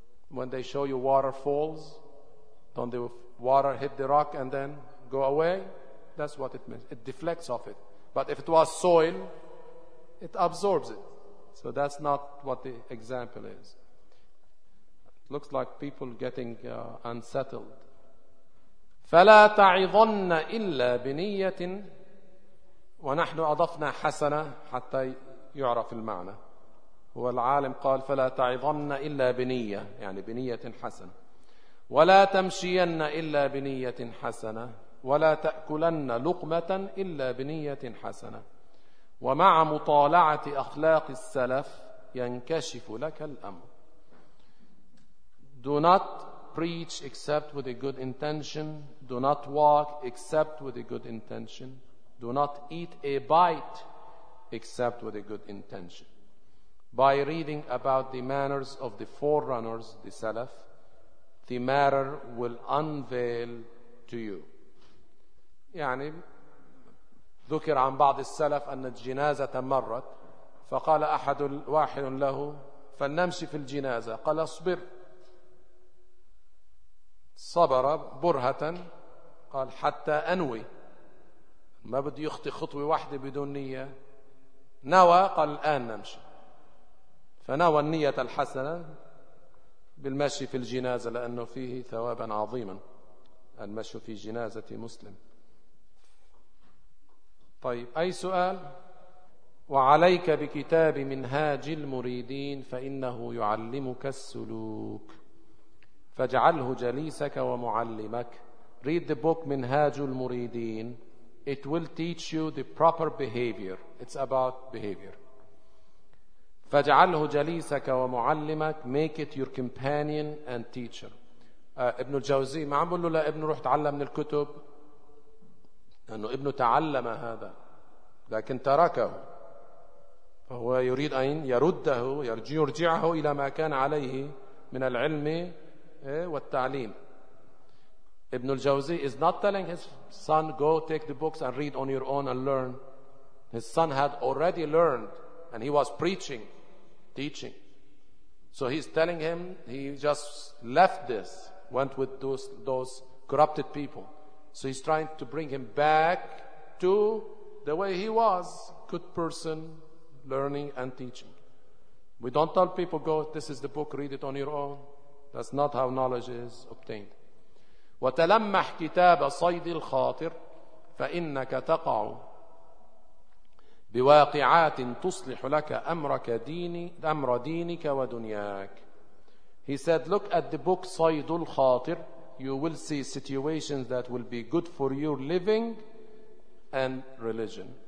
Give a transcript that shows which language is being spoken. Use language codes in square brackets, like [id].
[en] When they show you waterfalls, don't the water hit the rock and then go away? That's what it means. It deflects off it. But if it was soil, it absorbs it. So that's not what the example is. It looks like people getting unsettled. [ar] فلا تعظن إلا بنية. ونحن أضفنا حسنة حتى يعرف المعنى. هو العالم قال فلا تعظن إلا بنية، يعني بنية حسنة. ولا تمشين إلا بنية حسنة، ولا تأكلن لقمة إلا بنية حسنة. ومع مطالعة أخلاق السلف ينكشف لك الأمر. [en] Do not preach except with a good intention. Do not walk except with a good intention. Do not eat a bite except with a good intention. By reading about the manners of the forerunners, the Salaf, the matter will unveil to you. [ar] يعني ذكر عن بعض السلف أن الجنازة مرت فقال أحد واحد له فلنمشي في الجنازة. قال اصبر. صبر برهة قال حتى أنوي، ما بدي يخطي خطوة واحدة بدون نية. نوى قال الآن نمشي، فنوى النية الحسنة بالمشي في الجنازة لأنه فيه ثوابا عظيما المشي في جنازة مسلم. طيب أي سؤال؟ وعليك بكتاب منهاج المريدين فإنه يعلمك السلوك فاجعله جليسك ومعلمك. [en] Read the book منهاج المريدين. It will teach you the proper behavior. It's about behavior. [ar] فاجعله جليسك ومعلمك. [en] Make it your companion and teacher. [ar] ابن الجوزي ما عم بقول له لا ابنه روح تعلم من الكتب، لأنه ابنه تعلم هذا لكن تركه، فهو يريد أن يرده يرجعه إلى ما كان عليه من العلم والتعليم. [en] Ibn al-Jawzi is not telling his son, go take the books and read on your own and learn. His son had already learned and he was preaching, teaching. So he's telling him, he just left this, went with those corrupted people. So he's trying to bring him back to the way he was, good person, learning and teaching. We don't tell people, go, this is the book, read it on your own. That's not how knowledge is obtained. [ar] وتلمح كتاب صيد الخاطر فإنك تقع بواقعات تصلح لك أمرك ديني أمر دينك ودنياك. [en] He said, look at the book صيد الخاطر. You will see situations that will be good for your living and religion.